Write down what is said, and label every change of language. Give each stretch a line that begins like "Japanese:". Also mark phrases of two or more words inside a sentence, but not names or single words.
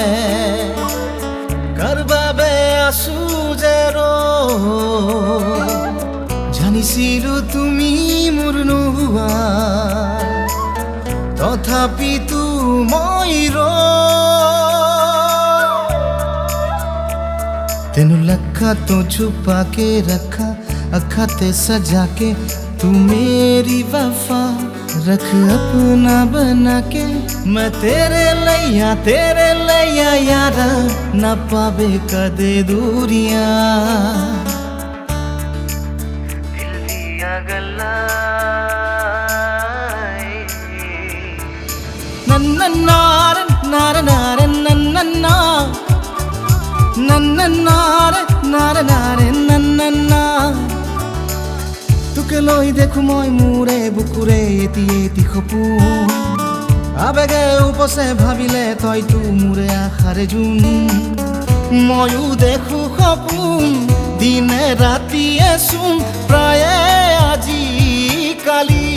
Assamese: কাৰ বাবে আছো যে জানিছিলো তুমি মোৰ নোহোৱা তথাপিতো মই
Punjabi: ਤੈਨੂੰ ਲੱਖਾਂ ਤੋਂ ਛੁਪਾ ਕੇ ਰੱਖਾਂ ਅੱਖਾਂ ਤੇ ਸਜਾ ਕੇ ਤੂ ਮੇਰੀ ਵਫ਼ਾ ਰੱਖ ਅਪਣਾ ਬਣਾ ਕੇ ਮੈਂ ਤੇਰੇ ਲਈਆਂ ਯਾਰਾ ਨਾ ਪਾਵੇ ਕਦੇ ਦੂਰੀਆਂ ਦਿਲ ਦੀਆਂ ਗੱਲਾਂ ਨੰਨਾ ਨਾਰ ਨਾਰ ਨਾਰ ਨੰਨਾ ਨਾ
Assamese: তোকে লৈ দেখো মই মোৰে বুকুৰে এটি সপোন আবেগে উপচে ভাবিলে তইতো মোৰে আশাৰে জোন ময়ো দেখো সপোন দিনে ৰাতিয়ে চোন প্ৰায়ে আজি কালি